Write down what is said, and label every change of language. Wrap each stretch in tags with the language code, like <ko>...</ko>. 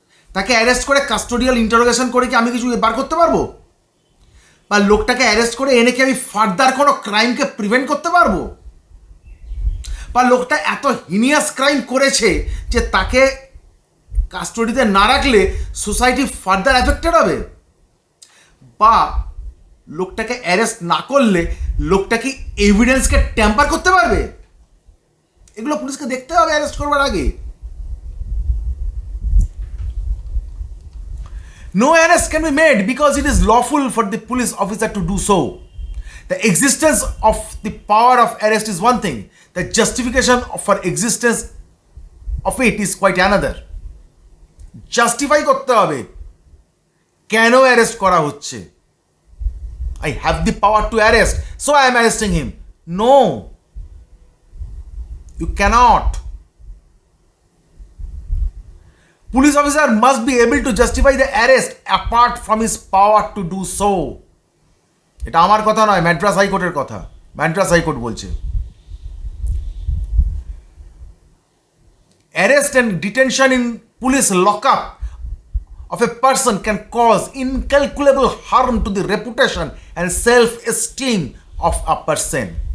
<bn>তাকে অ্যারেস্ট করে custodial interrogation করে কি আমি কিছু বার করতে পারবো, বা লোকটাকে অ্যারেস্ট করে এনে কি আমি ফার্দার কোনো ক্রাইমকে প্রিভেন্ট করতে পারবো, বা লোকটা এত হিনিয়াস ক্রাইম করেছে যে তাকে কাস্টোডিতে না রাখলে সোসাইটি ফার্দার এফেক্টেড হবে, বা লোকটাকে অ্যারেস্ট না করলে লোকটা কি এভিডেন্সকে ট্যাম্পার করতে পারবে। এগুলো পুলিশকে দেখতে হবে অ্যারেস্ট করবার আগে।</bn> <en>No arrest can be made because it is lawful for the police officer to do so. The existence of the power of arrest is one thing. The justification for existence of it is quite another.</en> <bn>Justify করতে হবে কেন arrest করা হচ্ছে।</bn> <en>I have the power to arrest, so I am arresting him. No, you cannot. Police officer must be able to justify the arrest apart from his power to do so.</en> <bn>এটা আমার কথা নয়, ম্যাড্রাস হাইকোর্টের কথা।</bn> <en>Madras high court</en> <bn>বলছে</bn> <en>arrest and detention in police lockup of a person can cause incalculable harm to the reputation and self-esteem of a person.</en>